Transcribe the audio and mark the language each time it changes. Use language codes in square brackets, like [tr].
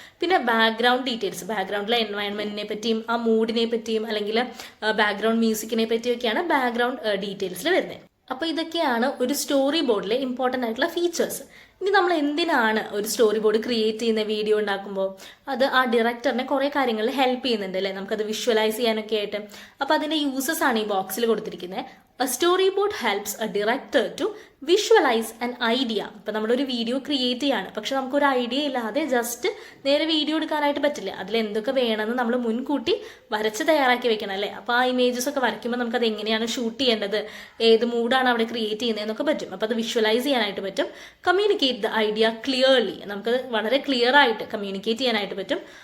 [ml] പിന്നെ background details, ബാക്ക്ഗ്രൗണ്ടിലെ എൻവയൺമെന്റിനെ പറ്റിയും ആ മൂഡിനെ പറ്റിയും അല്ലെങ്കിൽ ബാക്ക്ഗ്രൗണ്ട് മ്യൂസിക്കിനെ പറ്റിയൊക്കെയാണ് ബാക്ക്ഗ്രൗണ്ട് ഡീറ്റെയിൽസിൽ വരുന്നത്. അപ്പോൾ ഇതൊക്കെയാണ് ഒരു സ്റ്റോറി ബോർഡിലെ ഇമ്പോർട്ടൻ്റ് ആയിട്ടുള്ള ഫീച്ചേഴ്സ്. ഇനി നമ്മൾ എന്തിനാണ് ഒരു സ്റ്റോറി ബോർഡ് ക്രിയേറ്റ് ചെയ്യുന്ന വീഡിയോ ഉണ്ടാക്കുമ്പോൾ അത് ആ ഡയറക്ടറിനെ കുറേ കാര്യങ്ങളിൽ ഹെൽപ്പ് ചെയ്യുന്നുണ്ട് അല്ലേ, നമുക്കത് വിഷ്വലൈസ് ചെയ്യാനൊക്കെ ആയിട്ട്. അപ്പോൾ അതിൻ്റെ യൂസസ് ആണ് ഈ ബോക്സിൽ കൊടുത്തിരിക്കുന്നത്. [en] A storyboard helps a director to visualize an idea. [ml] ഇപ്പം നമ്മളൊരു വീഡിയോ ക്രിയേറ്റ് ചെയ്യാണ്, പക്ഷെ നമുക്കൊരു ഐഡിയ ഇല്ലാതെ ജസ്റ്റ് നേരെ വീഡിയോ എടുക്കാനായിട്ട് പറ്റില്ല. അതിൽ എന്തൊക്കെ വേണമെന്ന് നമ്മൾ മുൻകൂട്ടി വരച്ച് തയ്യാറാക്കി വെക്കണം അല്ലേ. അപ്പോൾ ആ ഇമേജസ് ഒക്കെ വരയ്ക്കുമ്പോൾ നമുക്കത് എങ്ങനെയാണ് ഷൂട്ട് ചെയ്യേണ്ടത്, ഏത് മൂഡാണ് അവിടെ ക്രിയേറ്റ് ചെയ്യുന്നതെന്നൊക്കെ പറ്റും. അപ്പോൾ അത് വിഷ്വലൈസ് ചെയ്യാനായിട്ട് പറ്റും. [en] communicate the idea clearly, [ml] നമുക്ക് വളരെ ക്ലിയർ ആയിട്ട് കമ്മ്യൂണിക്കേറ്റ് ചെയ്യാനായിട്ട് പറ്റും.